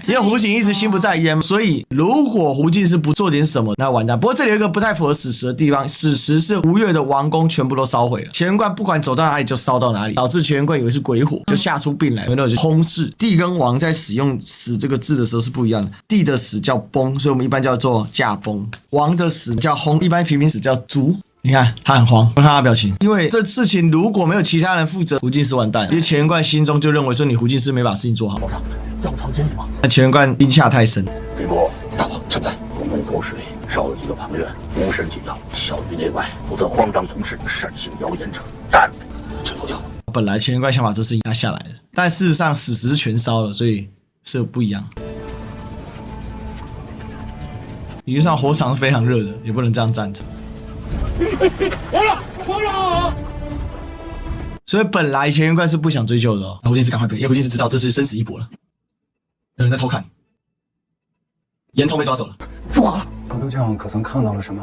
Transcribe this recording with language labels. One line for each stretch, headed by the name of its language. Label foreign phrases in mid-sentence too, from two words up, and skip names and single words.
Chinese: 因為胡景一直心不在焉，所以如果胡進思不做點什麼，那完蛋。不過這裡有一個不太符合史實的地方，史實是吳越的王宮全部都燒毀了，乾元觀不管走到哪裡就燒到哪裡，導致乾元觀以為是鬼火，就嚇出病來。有沒有？就薨逝。帝跟王在使用死這個字的時候是不一樣的，帝的死叫崩，所以我們一般叫做駕崩；王的死叫薨，一般平民死叫卒。你看他很慌，我看他表情，因為這事情如果沒有其他人負責，胡進思完蛋了。因為乾元觀心中就認為說你胡進思沒把事情做好。皇上要傳監嗎？那乾元觀驚嚇太深。呂布，大王臣在。我們左室裡少有一個旁人，無神緊要，小於內外，不得慌張從事，擅行謠言者，斬。臣服教。本來乾元觀想把這事情壓下來了，但事實上史實是全燒了，所以是不一樣。理論上火場是非常熱的，也不能這樣站着。皇上！所以本來乾元觀是不想追究的哦。胡進思趕快背，因為胡進思知道這是生死一搏了。有人在偷看，嚴通被抓走了。如何了？高州將可曾看到了什麼？